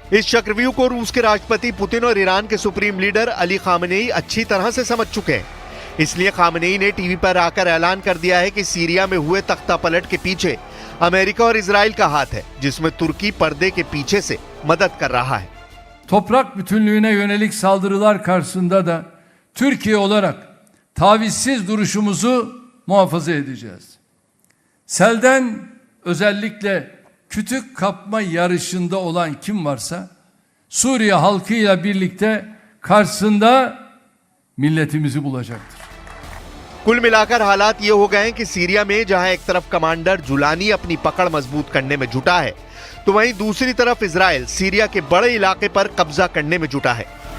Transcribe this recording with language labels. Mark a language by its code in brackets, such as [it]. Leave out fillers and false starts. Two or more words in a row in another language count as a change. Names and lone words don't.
[hi] इस चक्रव्यूह को रूस के राष्ट्रपति पुतिन और ईरान के सुप्रीम लीडर अली खामनेई अच्छी तरह से समझ चुके हैं। इसलिए खामनेई ने टीवी पर आकर ऐलान कर दिया है कि सीरिया में हुए तख्ता पलट के पीछे अमेरिका और इजराइल का हाथ है, जिसमें तुर्की पर्दे के पीछे से मदद कर रहा है। [tr] Toprak bütünlüğüne yönelik saldırılar karşısında da Türkiye olarak tavizsiz duruşumuzu muhafaza edeceğiz. Selden özellikle kütük kapma yarışında olan kim varsa Suriye halkıyla birlikte karşısında milletimizi bulacaktır. [hi] कुल मिलाकर हालात ये हो गए हैं कि सीरिया में जहां एक तरफ कमांडर जुलानी अपनी पकड़ मजबूत करने में जुटा है, तो वहीं दूसरी तरफ इजराइल सीरिया के बड़े इलाके पर कब्जा करने में जुटा है।